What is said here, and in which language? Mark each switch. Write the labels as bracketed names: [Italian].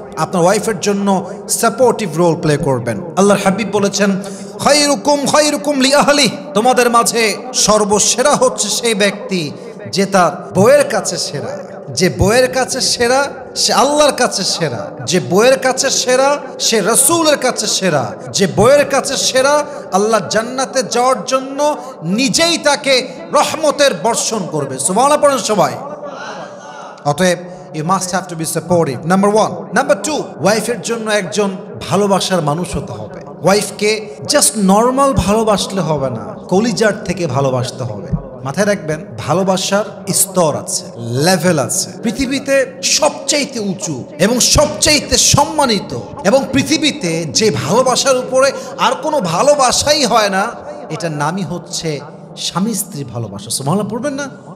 [Bangla] আপনার ওয়াইফের জন্য সাপোর্টিভ রোল প্লে করবেন। আল্লাহর হাবিব বলেছেন, [Arabic] খায়রুকুম খায়রুকুম লিআহলি, [Bangla] তোমাদের মাঝে সর্বসেরা হচ্ছে সেই ব্যক্তি যে তার বউয়ের কাছে সেরা। যে বউয়ের কাছে সেরা সে আল্লাহর কাছে সেরা। যে বউয়ের কাছে সেরা সে রাসূলের কাছে সেরা। যে বউয়ের কাছে সেরা আল্লাহ জান্নাতে যাওয়ার জন্য নিজেই তাকে রহমতের বর্ষণ করবে। সুবহানাল্লাহ পড়েন সবাই। অতএব [English] you must have to be supportive, number 1. [Bangla] Number 2, ওয়াইফের জন্য একজন ভালোবাসার মানুষ হতে হবে। ওয়াইফকে জাস্ট নর্মাল ভালোবাসলে হবে না, কলিজার থেকে ভালোবাসতে হবে। মাথায় রাখবেন, ভালোবাসার স্তর আছে, লেভেল আছে। পৃথিবীতে সবচাইতে উঁচু এবং সবচাইতে সম্মানিত এবং পৃথিবীতে যে ভালোবাসার উপরে আর কোনো ভালোবাসাই হয় না, এটার নামই হচ্ছে স্বামী স্ত্রী ভালোবাসা। সুবহানাল্লাহ পড়বেন না?